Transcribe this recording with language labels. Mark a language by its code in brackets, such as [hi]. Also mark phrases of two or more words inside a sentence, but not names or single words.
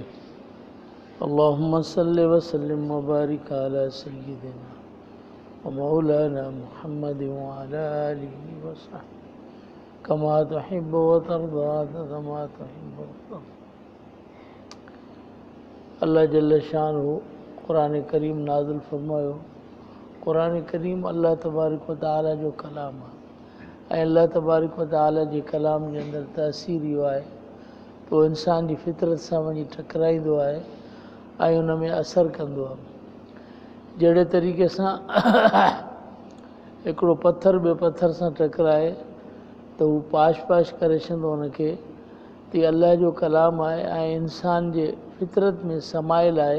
[ar] اللهم صل وسلم وبارك على سيدنا ومولانا محمد وعلى آله وصحبه كما تحب وترضى كما تحب وترضى. [sd] अल्लाह जल्ल शानुहु क़ुरान करीम नाज़िल फ़रमायो। क़ुरान करीम अल्लाह तबारक व तआला जो कलाम आहे ऐं अल्लाह तबारक व तआला जे कलाम जे अंदरि तासीर इहो आहे पोइ इंसान जी फितरत सां वञी टकराईंदो आहे ऐं उन में असरु कंदो आहे। जहिड़े तरीक़े सां हिकिड़ो पथर ॿिए पथर सां टकराए त हू पाश पाश करे छॾंदो उनखे, तीअं अल्लाह जो कलाम आहे ऐं इंसान जे फितरत में समायल आहे।